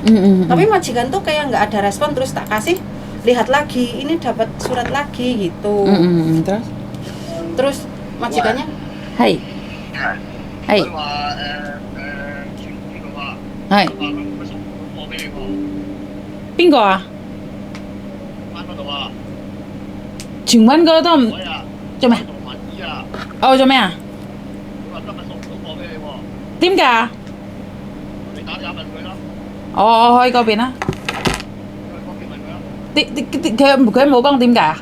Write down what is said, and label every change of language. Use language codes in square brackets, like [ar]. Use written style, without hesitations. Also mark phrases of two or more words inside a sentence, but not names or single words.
[id] Tapi majikan tuh kayak nggak ada respon, terus tak kasih lihat lagi, ini dapat surat lagi gitu. Terus majikannya, Hai. [yue] Pingo 啊？全揾嗰都唔做咩？做咩啊？點㗎？我去嗰邊啦。佢冇講點㗎？